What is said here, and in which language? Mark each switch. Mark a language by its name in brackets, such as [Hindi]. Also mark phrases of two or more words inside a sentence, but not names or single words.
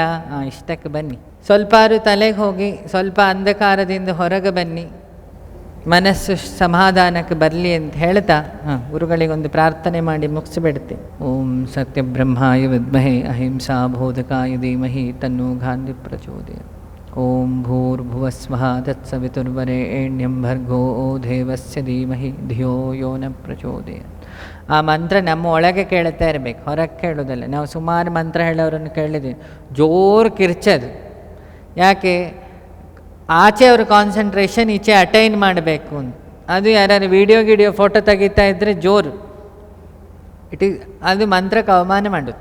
[Kannada] ಇಷ್ಟಕ್ಕೆ ಬನ್ನಿ, ಸ್ವಲ್ಪಾರು ತಲೆಗೆ ಹೋಗಿ, ಸ್ವಲ್ಪ ಅಂಧಕಾರದಿಂದ ಹೊರಗೆ ಬನ್ನಿ, ಮನಸ್ಸು ಸಮಾಧಾನಕ್ಕೆ ಬರಲಿ ಅಂತ ಹೇಳ್ತಾ ಗುರುಗಳಿಗೊಂದು ಪ್ರಾರ್ಥನೆ ಮಾಡಿ ಮುಗಿಸಿಬಿಡ್ತೆ. [Sanskrit] ಓಂ ಸತ್ಯಬ್ರಹ್ಮಾಯ ವಿದ್ಮಹೇ ಅಹಿಂಸಾ ಬೋಧಕಾಯ ಧೀಮಹಿ ತನ್ನೋ ಗಾಂಧಿ ಪ್ರಚೋದಯಾತ್. ಓಂ ಭೂರ್ಭುವಸ್ವಃ ತತ್ಸವಿತುರ್ವರೆಣ್ಯಂ ಭರ್ಗೋ ದೇವಸ್ಯ ಧೀಮಹಿ ಧಿಯೋ ಯೋ ನ ಪ್ರಚೋದಯಾತ್. [Kannada] ಆ ಮಂತ್ರ ನಮ್ಮ ಒಳಗೆ ಕೇಳ್ತಾ ಇರಬೇಕು, ಹೊರಗೆ ಕೇಳೋದಲ್ಲ. ನಾವು ಸುಮಾರು ಮಂತ್ರ ಹೇಳೋರನ್ನು ಕೇಳಿದ್ದೀವಿ, ಜೋರು ಕಿರ್ಚೋದು. ಯಾಕೆ? ಆಚೆ ಅವ್ರ ಕಾನ್ಸಂಟ್ರೇಷನ್ ಈಚೆ ಅಟೈನ್ ಮಾಡಬೇಕು ಅಂತ. ಅದು ಯಾರು [English] video photo [Kannada] ತೆಗಿತಾ ಇದ್ದರೆ ಜೋರು ಅದು ಮಂತ್ರಕ್ಕೆ ಅವಮಾನ ಮಾಡೋದು.